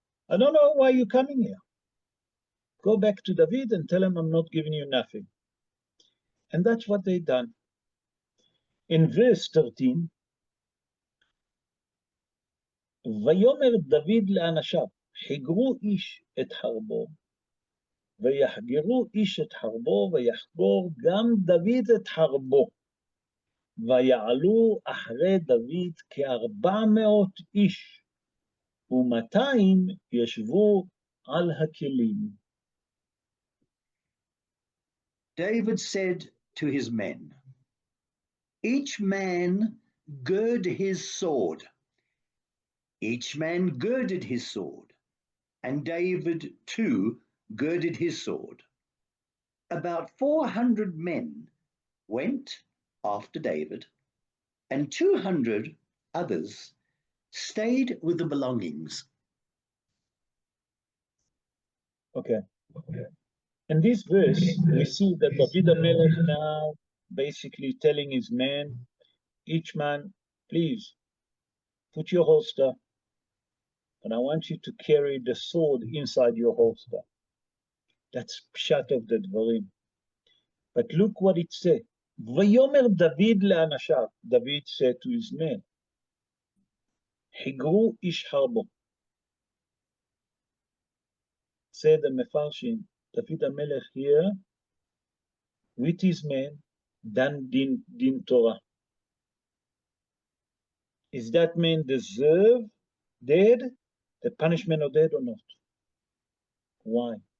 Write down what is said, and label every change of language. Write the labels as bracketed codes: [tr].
[en] I don't know why you're coming here. Go back to David and tell him I'm not giving you nothing. And that's what they done. In verse 13, [he] ויאמר דוד לאנשיו, חיגרו איש את חרבו, ויחגרו איש את חרבו, ויחגור גם דוד את חרבו. ויעלו אחרי דוד כ400 איש, ו200 ישבו על הכלים. [en] David said to his men, each man gird his sword. Each man girded his sword, and David too girded his sword. About 400 men went after David, and 200 others stayed with the belongings. Okay. In this verse, we see that David HaMelech now basically telling his men, each man, please, put your holster, and I want you to carry the sword inside your holster. That's pshat of the dvarim. But look what it said. [he] ויאמר דוד לאנשיו, [en] David said to his men, [he] חיגרו איש חרבו. [en] Said the Mefarshim, David HaMelech here, with his men, done din Torah. Is that man deserve dead, the punishment of death or not? Why?